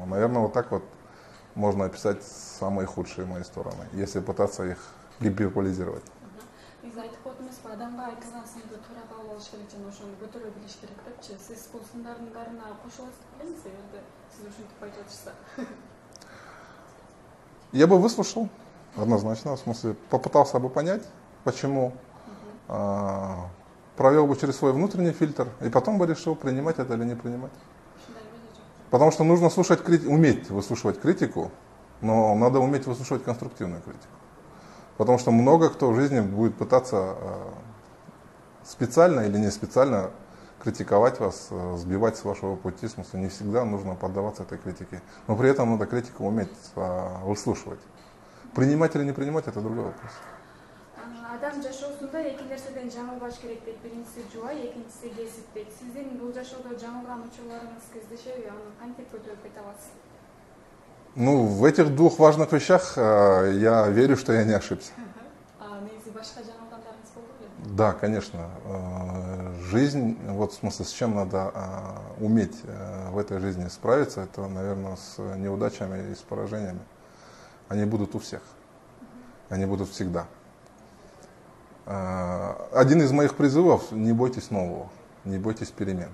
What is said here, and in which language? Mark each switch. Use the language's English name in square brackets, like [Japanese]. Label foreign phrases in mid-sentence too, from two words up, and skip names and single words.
[Russian] Наверное, вот так вот можно описать самые худшие мои стороны, если пытаться их гиперболизировать. [Kyrgyz] Негизи айтып коет эмеспи, адамга айтылган сынды туура кабыл алыш керек жана ошону көтөрө билиш керек депчи. Сиз бул сындардын баарына кошуласыз деп билесиз, эгерде сиз ушинтип айтып жатышса? [Russian] Я бы выслушал, однозначно, в смысле, попытался бы понять, почему, провел бы через свой внутренний фильтр, и потом бы решил, принимать это или не принимать. Потому что нужно слушать, уметь выслушивать критику, но надо уметь выслушивать конструктивную критику. Потому что много кто в жизни будет пытаться специально или не специально критиковать вас, сбивать с вашего пути. В смысле, не всегда нужно поддаваться этой критике. Но при этом надо критику уметь выслушивать. Принимать или не принимать — это другой вопрос. [Kyrgyz] Адам жашоосунда эки нерседен жаңылбаш керек дейт. Биринчиси жубай, экинчиси кесип дейт. Сиздин бул жашоодо жаңылган учурларыңыз кездешеби? Аны кантип көтөрүп кете аласыз? [Russian] Ну, в этих двух важных вещах я верю, что я не ошибся. [Kyrgyz] Негизи башка жаңылгандарыңыз болду беле? [Russian] Да, конечно. Жизнь, вот в смысле, с чем надо уметь в этой жизни справиться, это, наверное, с неудачами и с поражениями. Они будут у всех. Они будут всегда. Один из моих призывов — не бойтесь нового, не бойтесь перемен.